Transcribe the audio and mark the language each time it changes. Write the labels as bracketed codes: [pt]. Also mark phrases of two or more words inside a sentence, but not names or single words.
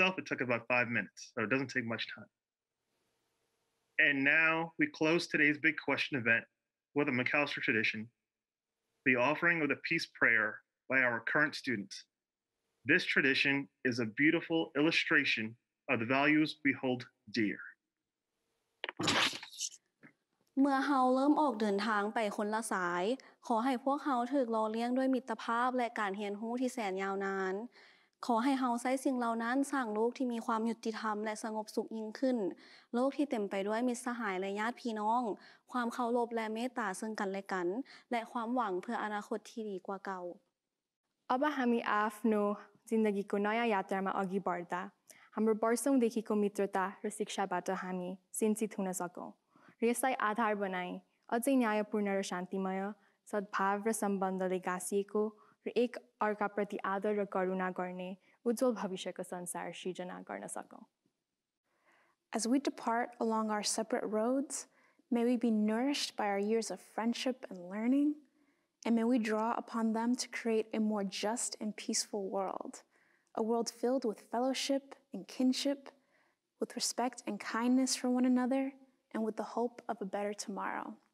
[en] It took about 5 minutes, so it doesn't take much time. And now we close today's big question event with a Mcallister tradition, the offering of the peace prayer by our current students. This tradition is a beautiful illustration of the values we hold dear. [th] เมื่อเฮาเริ่มออกเดินทางไปคนละสายขอให้พวกเฮาถูกหล่อเลี้ยงด้วยมิตรภาพและการเรียนรู้ที่แสนยาวนานขอให้เฮาใช้สิ่งเหล่านั้นสร้างโลกที่มีความยุติธรรมและสงบสุขยิ่งขึ้นโลกที่เต็มไปด้วยมิตรสหายและญาติพี่น้องความเคารพและเมตตาซึ่งกันและกันและความหวังเพื่ออนาคตที่ดีกว่าเก่า [ne] अब हामी आफ्नो जिन्दगीको नयाँ यात्रामा अघि बढ्दा हाम्रो वर्षौंदेखिको मित्रता र शिक्षाबाट हामी सिन्चित हुन सकौं र यसलाई आधार बनाई अझै न्यायपूर्ण र शान्तिमय सद्भाव र सम्बन्धले गाँसिएको र एक अर्काप्रति आदर र करुणा गर्ने उज्जवल भविष्यको संसार सृजना गर्न सकौं [en] As we depart along our separate roads, may we be nourished by our years of friendship and learning, and may we draw upon them to create a more just and peaceful world, a world filled with fellowship and kinship, with respect and kindness for one another, and with the hope of a better tomorrow.